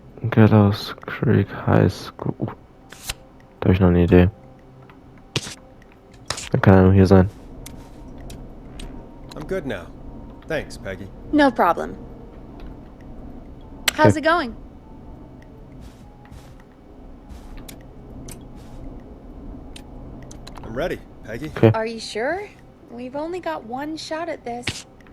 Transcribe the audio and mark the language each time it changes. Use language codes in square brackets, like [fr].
[en] Gallows Creek High School. [de] Da habe ich noch eine Idee. Dann kann er nur hier sein. [en] I'm good now. Thanks, Peggy. No problem. How's it going? I'm ready, Peggy. Okay. Are you sure? We've only got one shot at this.